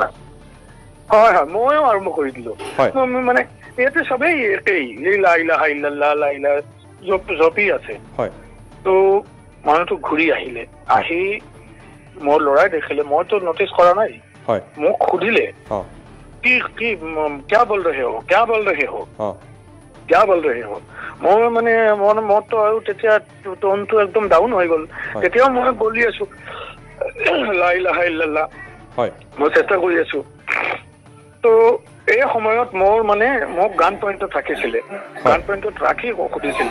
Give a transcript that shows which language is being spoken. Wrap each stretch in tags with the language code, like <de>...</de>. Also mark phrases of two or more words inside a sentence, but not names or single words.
<as>হয় ময়ো আৰম্ভ কৰি দিলো, মানে ইয়াতে চবেই একেই,</as> <ar>لا إله إلا الله لا إله</ar> <as>জপি আছে। তো মানুহটো ঘূৰি আহিলে, আহি মোৰ ল'ৰাই দেখিলে, মইতো নটিচ কৰা নাই, মোক সুধিলে কি</as> <hi>क्या बोल रहे हो क्या बोल रहे हो।</hi> <as>মই মানে মনটো আৰু তেতিয়া টোনটো একদম ডাউন হৈ গ'ল, তেতিয়াও মই বলি আছো</as> <ar>لا إله إلا الله,</ar> <as>মই চেষ্টা কৰি আছো। তো এই সময়ত মোৰ মানে মোক</as> <en>gun pointত</en> <as>ৰাখিছিলে,</as> <en>gun pointত</en> <as>ৰাখি সুধিছিলে।</as>